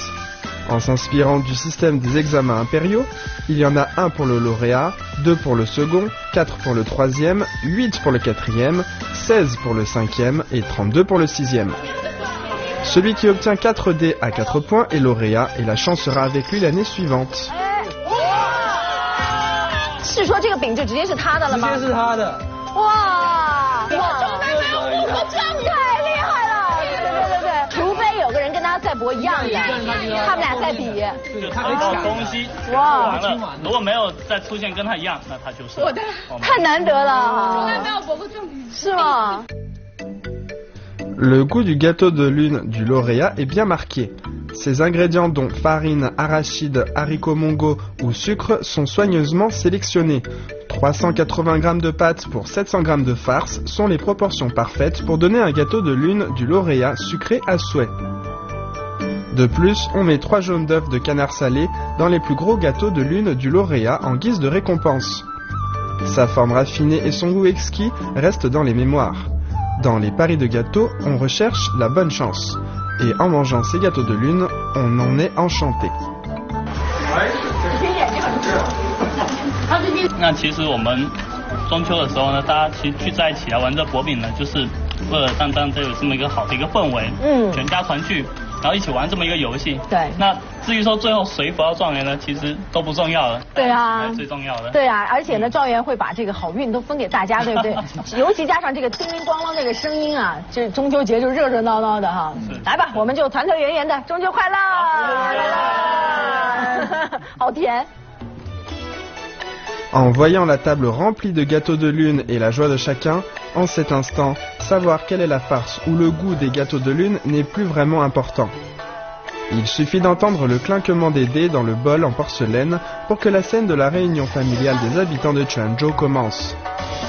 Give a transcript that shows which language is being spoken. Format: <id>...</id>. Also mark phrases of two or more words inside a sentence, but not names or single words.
<fr>En s'inspirant du système des examens impériaux, il y en a 1 pour le lauréat, 2 pour le second, 4 pour le troisième, 8 pour le quatrième, 16 pour le cinquième et 32 pour le sixième. Celui qui obtient 4 dés à 4 points est lauréat et la chance sera avec lui l'année suivante.</fr> <zh>是说这个饼就直接是他的了吗？直接是他的。哇！我中的没有5个状元，太厉害了！对，除非有个人跟他赛博一样的，他们俩赛比。就他可以抢东西，哇！完了，如果没有再出现跟他一样，那他就是。我的，太难得了。从来没有博过这种比是吗？</zh> <fr>Le goût du gâteau de lune du lauréat est bien marqué. Ses ingrédients dont farine, arachide, haricots mongo ou sucre sont soigneusement sélectionnés. 380 g de pâte pour 700 g de farce sont les proportions parfaites pour donner un gâteau de lune du lauréat sucré à souhait. De plus, on met 3 jaunes d'œufs de canard salé dans les plus gros gâteaux de lune du lauréat en guise de récompense. Sa forme raffinée et son goût exquis restent dans les mémoires. Dans les paris de gâteaux, on recherche la bonne chance. Et en mangeant ces gâteaux de lune, on en est enchanté.</fr> <zh>那其实我们中秋的时候呢，大家其实聚在一起来玩这薄饼呢，就是为了让这有这么一个好的一个氛围，全家团聚，然后一起玩这么一个游戏。对。那至于说最后谁博到状元呢，其实都不重要了。对啊。最重要的。对啊，而且呢，状元会把这个好运都分给大家，对不对？尤其加上这个叮铃咣啷这个声音啊，这中秋节就热热闹闹的哈。来吧，我们就团团圆圆的，中秋快乐！好甜。</zh> <fr>En voyant la table remplie de gâteaux de lune et la joie de chacun, en cet instant, savoir quelle est la farce ou le goût des gâteaux de lune n'est plus vraiment important. Il suffit d'entendre le clinquement des dés dans le bol en porcelaine pour que la scène de la réunion familiale des habitants de Quanzhou commence.</fr>